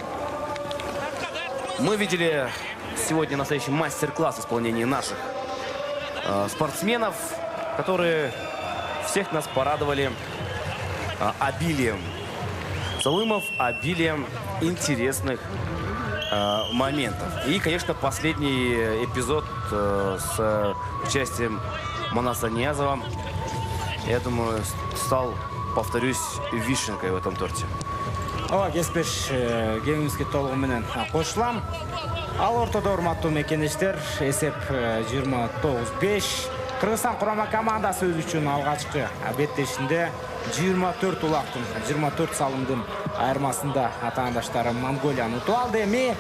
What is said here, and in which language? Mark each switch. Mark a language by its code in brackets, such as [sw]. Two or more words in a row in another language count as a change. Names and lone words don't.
[ru] Мы видели сегодня настоящий мастер-класс исполнения наших спортсменов, которые всех нас порадовали обилием салымов, обилием интересных моментов. И, конечно, последний эпизод с участием Манаса Ниязова, я думаю, стал, повторюсь, вишенкой в этом торте. [ky] Ооба, кеспеш кеңибизге толугу менен кошулам. Ал ортодо урматтуу мекенештер, эсеп 29-5. Кыргызстан курама командасы өз үчүн алгачкы беттешинде 24 улактын, 24 салымдын айырмасында атаандаштары Монголияны утуп алды.